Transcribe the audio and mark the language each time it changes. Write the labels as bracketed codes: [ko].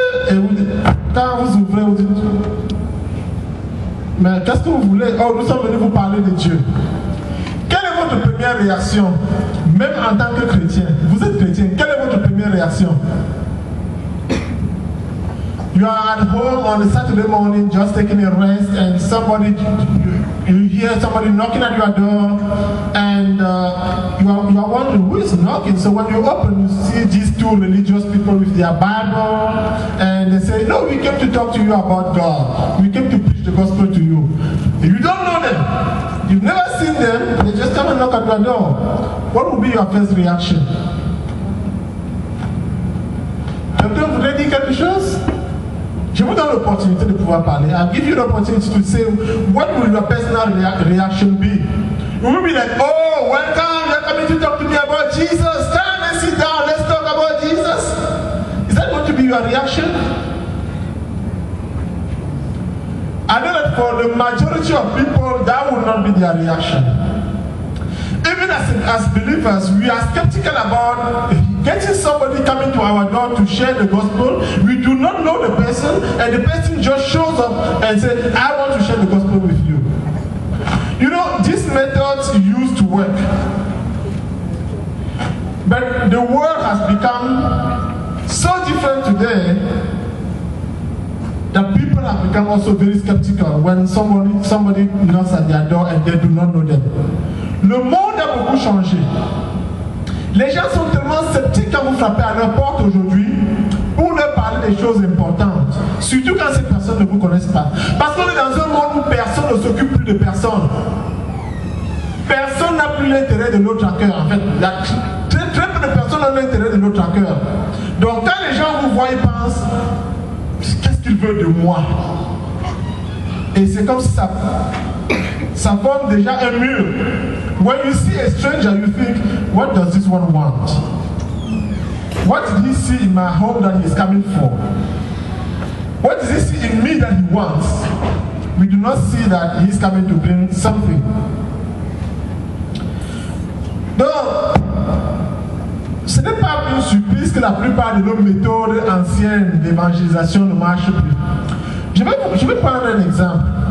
[fr] Et vous, quand vous ouvrez, vous dites, mais qu'est-ce que vous voulez? Oh, nous sommes venus vous parler de Dieu. Quelle est votre première réaction? Même en tant que chrétien, vous êtes chrétien, quelle est votre première réaction? [en] You are at home on a Saturday morning just taking a rest and you hear somebody knocking at your door and you are wondering who is knocking. So when you open, you see these two religious people with their Bible and they say, no, we came to talk to you about God. We came to preach the gospel to you. If you don't know them, you've never seen them, they just come and knock at your door. What would be your first reaction? [fr] Quelqu'un voudrait dire quelque chose? Je vous donne l'opportunité de pouvoir parler. [en] I'll give you the opportunity to say what will your personal reaction be. You will be like, oh, welcome, you're coming to talk to me about Jesus. Come and sit down, let's talk about Jesus. Is that going to be your reaction? I know that for the majority of people, that will not be their reaction. Even as believers, we are skeptical about getting somebody coming to our door to share the gospel. We do not know the person, and the person just shows up and says, I want to share the gospel with you. You know, these methods used to work. But the world has become so different today that people have become also very skeptical when somebody knocks at their door and they do not know them. [fr] Le monde a beaucoup changé. Les gens sont tellement sceptiques quand vous frappez à leur porte aujourd'hui pour leur parler des choses importantes. Surtout quand ces personnes ne vous connaissent pas. Parce qu'on est dans un monde où personne ne s'occupe plus de personne. Personne n'a plus l'intérêt de l'autre à cœur. En fait, il y a très peu de personnes ont l'intérêt de l'autre à cœur. Donc quand les gens vous voient, ils pensent, qu'est-ce qu'il veut de moi? Et c'est comme si ça forme déjà un mur. [en] When you see a stranger, you think, what does this one want? What did he see in my home that he's coming for? What does he see in me that he wants? We do not see that he's coming to bring something. [fr] Donc, ce n'est pas une surprise que la plupart de nos méthodes anciennes d'évangélisation ne marchent plus. Je vais prendre un exemple.